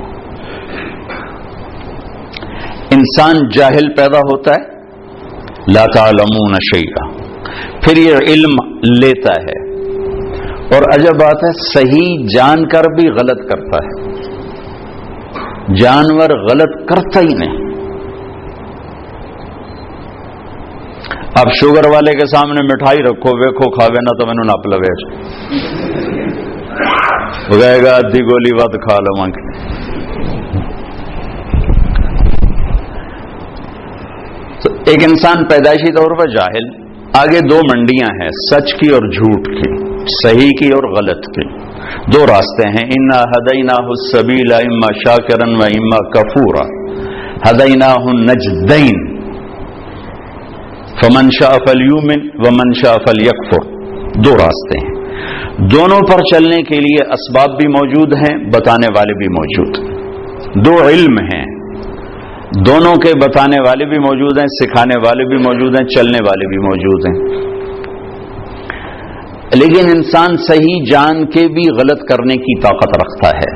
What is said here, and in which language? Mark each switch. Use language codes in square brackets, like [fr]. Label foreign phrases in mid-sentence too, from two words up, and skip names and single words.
[ur] انسان جاہل پیدا ہوتا ہے، [ar] لا تعلمون شیئا، [ur] پھر یہ علم لیتا ہے، اور عجب بات ہے صحیح جان کر بھی غلط کرتا ہے، جانور غلط کرتا ہی نہیں۔ اب شوگر والے کے سامنے مٹھائی رکھو، [pa] ویکھو کھاوے نہ تو مینوں نپ لوے، [ur] وہ کہے گا [pa] ادھی گولی ود کھا لواں گے۔ [ur] تو ایک انسان پیدائشی طور پر جاہل، آگے دو منڈیاں ہیں، سچ کی اور جھوٹ کی، صحیح کی اور غلط کی، دو راستے ہیں۔ [ar] انا ہدیناہ السبیل اما شاکرا و اما کفورا، ہدیناہ النجدین فمن شاء فلیؤمن ومن شاء فلیکفر، [ur] دو راستے ہیں، دونوں پر چلنے کے لیے اسباب بھی موجود ہیں، بتانے والے بھی موجود ہیں، دو علم ہیں، دونوں کے بتانے والے بھی موجود ہیں، سکھانے والے بھی موجود ہیں، چلنے والے بھی موجود ہیں، لیکن انسان صحیح جان کے بھی غلط کرنے کی طاقت رکھتا ہے۔